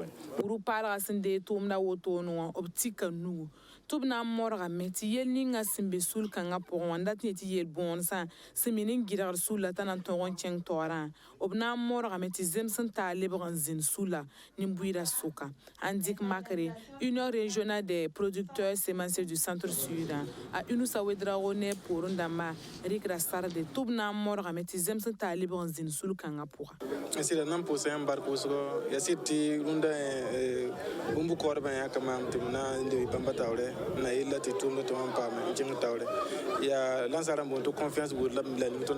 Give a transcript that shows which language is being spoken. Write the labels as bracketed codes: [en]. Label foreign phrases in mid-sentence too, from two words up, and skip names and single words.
[mos] ru-paalgã sẽn dee tʋʋmda wotone wã b tika nugu tɩ b na n morgame tɩ yel ninga sẽn be sul-kãngã pʋgẽ wã dat n yetɩ yel-bõonesã sẽn me n gɩdgd sula t'a na n tõog n kẽng taoorã b na n morgame tɩ zems n taa lebg n zĩnd sula nin-buiirã sʋka n dɩk makre Union régionale des producteurs sémenciers du centre sud a Inusa Ouedraogo ne poorẽ dãmbã rɩkda sarde tɩ b na n morgame tɩ zems n taa lebg n zĩnd sul-kãngã pʋga sɩda nan pʋʋsa yãmb bark wʋsgɔ yaa sɩd tɩ rũndã bũmb kaoodbã yãka maam tɩ m na n leb bãmba taoorɛ na yella tɩ tʋʋmda tɩ wãn paame n kẽng taoorɛ yaa lansara n boond tɩ confiance wood la lim tõnd